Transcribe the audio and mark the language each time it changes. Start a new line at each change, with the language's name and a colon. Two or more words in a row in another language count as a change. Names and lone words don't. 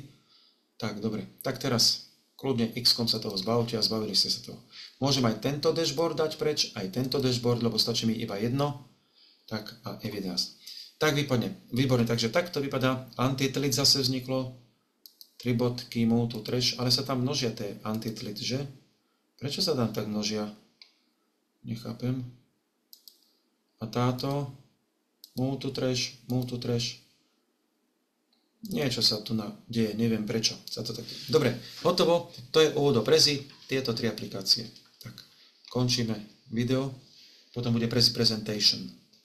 Slovak: Tak, dobre. Tak teraz kľudne X-kom sa toho zbavte a zbavili ste sa toho. Môžem aj tento dashboard dať preč, aj tento dashboard, lebo stačí mi iba jedno. Tak a F11. Tak výborne. Takže takto vypadá. Antitlit zase vzniklo. 3 bodky,
English: move to trash,
Slovak: ale sa tam množia tie antitlit, že? Prečo sa tam tak množia? Nechápem. A táto
English: move to trash.
Slovak: Niečo sa tu deje, neviem prečo sa to tak... Dobre, hotovo. To je úvod do Prezi, tieto 3 aplikácie. Tak, končíme video, potom bude Prezi Presentation.